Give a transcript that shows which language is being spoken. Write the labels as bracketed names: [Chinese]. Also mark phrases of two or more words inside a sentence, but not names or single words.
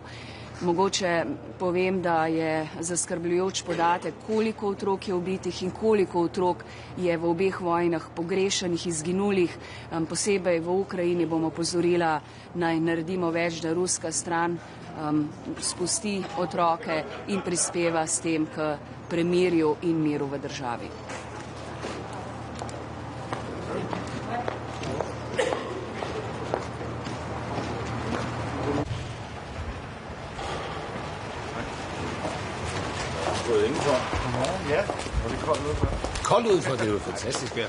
[Slovenian] Mogoče povem, da je zaskrbljujoč podatek, koliko otrok je ubitih in koliko otrok je v obeh vojnah pogrešanih, izginulih. Posebej v Ukrajini bomo opozorila, naj naredimo več, da ruska stran spusti otroke in prispeva s tem k premirju in miru v državi. [Danish] Gået indenfor. Godmorgen, ja. Og det er koldt udenfor. Koldt udenfor, det er jo fantastisk vejr.